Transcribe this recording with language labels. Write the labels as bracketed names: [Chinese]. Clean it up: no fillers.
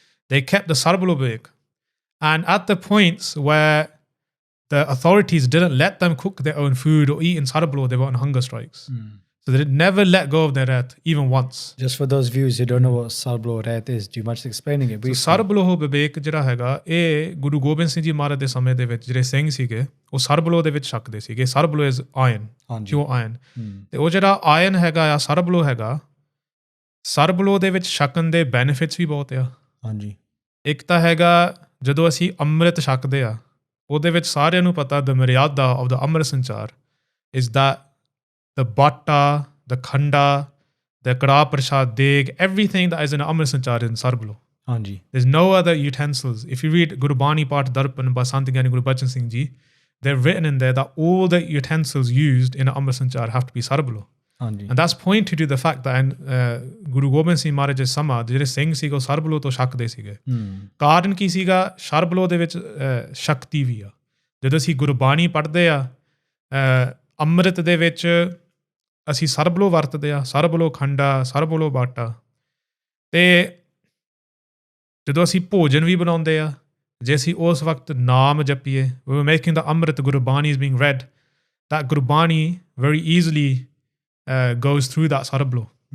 [English] They kept the Sarabloh big. And at the points where the authorities didn't let them cook their own food or eat in Sarabloh, they were on hunger strikes. So they never let go of their wrath, even once. Just for those viewers who don't know what Sarabloh wrath is, do you mind explaining it briefly? [Punjabi] So Sarabloh Bibek ਜਿਹੜਾ ਹੈਗਾ ਇਹ ਗੁਰੂ ਗੋਬਿੰਦ ਸਿੰਘ ਜੀ ਮਹਾਰਾਜ ਦੇ ਸਮੇਂ ਦੇ ਵਿੱਚ ਜਿਹੜੇ ਸਿੰਘ ਸੀਗੇ ਉਹ ਸਰਬਲੋਹ ਦੇ ਵਿੱਚ ਛਕਦੇ ਸੀਗੇ. Sarbloh [English] Is iron, pure iron. [Punjabi] ਤੇ ਉਹ ਜਿਹੜਾ ਆਇਰਨ ਹੈਗਾ ਆ ਸਰਬਲੋਹ ਹੈਗਾ, ਸਰਬਲੋਹ ਦੇ ਵਿੱਚ ਛਕਣ ਦੇ ਬੈਨੀਫਿਟਸ ਵੀ ਬਹੁਤ ਆ. ਹਾਂਜੀ. ਇੱਕ ਤਾਂ ਹੈਗਾ ਜਦੋਂ ਅਸੀਂ ਅੰਮ੍ਰਿਤ ਛਕਦੇ ਆ ਉਹਦੇ ਵਿੱਚ ਸਾਰਿਆਂ ਨੂੰ ਪਤਾ [English] the maryada of the Amrit Sanchaar is that the batta, the khanda, the kara prashad deg, everything that is in Amrit Sanchaar is in Sarabloh. Anji. There's no other utensils. If you read Gurbani Part Darshan by Sant Giani Gurbachan Singh Ji, they're written in there that all the utensils used in Amrit Sanchaar have to be Sarabloh. Anji. And that's pointed to the fact that in Guru Gobind Singh Maharaj's Sama, [Punjabi] ਜਿਹੜੇ ਸਿੰਘ ਸੀਗੇ ਉਹ ਸਰਬਲੋਹ ਤੋਂ ਛਕਦੇ ਸੀਗੇ. ਕਾਰਨ ਕੀ ਸੀਗਾ? ਸਰਬਲੋਹ ਦੇ ਵਿੱਚ ਸ਼ਕਤੀ ਵੀ ਆ. ਜਦੋਂ ਅਸੀਂ ਗੁਰਬਾਣੀ ਪੜ੍ਹਦੇ ਆ ਅੰਮ੍ਰਿਤ ਦੇ ਵਿੱਚ ਅਸੀਂ ਸਰਬਲੋਹ ਵਰਤਦੇ ਆ, ਸਰਬਲੋਹ ਖੰਡਾ, ਸਰਬਲੋਹ ਬਾਟਾ. ਤੇ ਜਦੋਂ ਅਸੀਂ ਭੋਜਨ ਵੀ ਬਣਾਉਂਦੇ ਆ ਜੇ ਅਸੀਂ ਉਸ ਵਕਤ ਨਾਮ ਜਪੀਏ, [English] we were making the [Punjabi] Amrit, Gurbani [English] is being read, that [Punjabi] Gurbani [English] very easily goes through that [Punjabi] sarbloh.